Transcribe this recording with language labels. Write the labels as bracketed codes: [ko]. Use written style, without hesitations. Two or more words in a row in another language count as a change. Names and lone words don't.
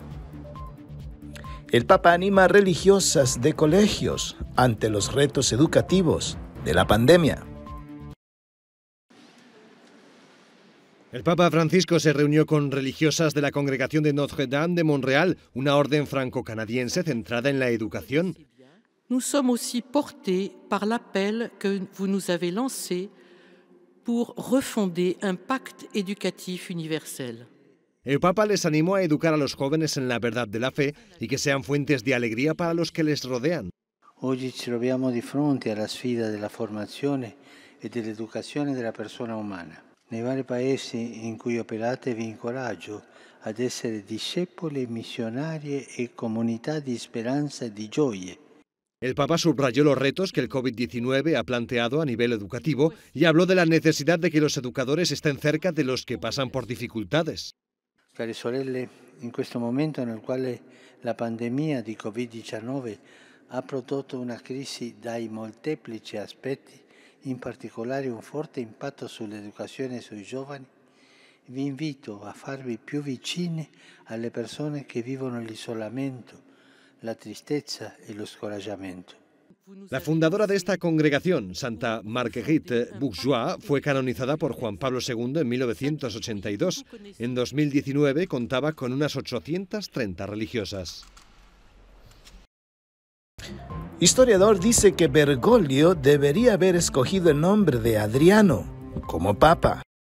[es] El Papa anima a religiosas de colegios ante los retos educativos de la pandemia. El Papa Francisco se reunió con religiosas de la Congregación de Notre-Dame de Montréal, una orden franco-canadiense centrada en la educación. [fr] Nous sommes aussi portés par l'appel que vous nous avez lancé pour refonder un pacte éducatif universel. [es] El Papa les animó a educar a los jóvenes en la verdad de la fe y que sean fuentes de alegría para los que les rodean. [it] Oggi ci troviamo di fronte alla sfida della formazione e dell'educazione della persona umana. Nei vari paesi in cui operate vi incoraggio ad essere discepoli, missionari e comunità di speranza e di gioie. [es] El Papa subrayó los retos que el COVID-19 ha planteado a nivel educativo y habló de la necesidad de que los educadores estén cerca de los que pasan por dificultades. [it] Care sorelle, in questo momento nel quale la pandemia di Covid-19 ha prodotto una crisi dai molteplici aspetti, in particolare un forte impatto sull'educazione e sui giovani, vi invito a farvi più vicini alle persone che vivono l'isolamento, [es] la tristeza y el scoraggiamento. La fundadora de esta congregación, Santa Marguerite Bourgeois, fue canonizada por Juan Pablo II en 1982. En 2019 contaba con unas 830 religiosas. Historiador dice que Bergoglio debería haber escogido el nombre de Adriano como papa.